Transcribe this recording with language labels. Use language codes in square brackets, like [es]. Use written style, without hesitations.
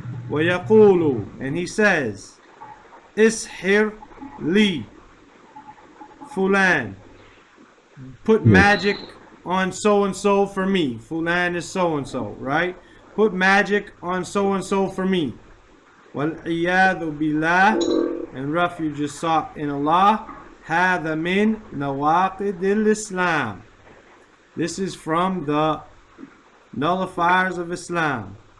[en] ويقول, and he says, [ar] اسحر لي فلان, [en] put magic on so and so for me. Fulan is so and so, right? Put magic on so and so for me. [ar] وَالْعِيَاذُ بِاللَّهِ, [en] and refuge is sought in Allah. [ar] هَذَا مِنْ Nawaqid-ul-Islam. [en] This is from the nullifiers of Islam.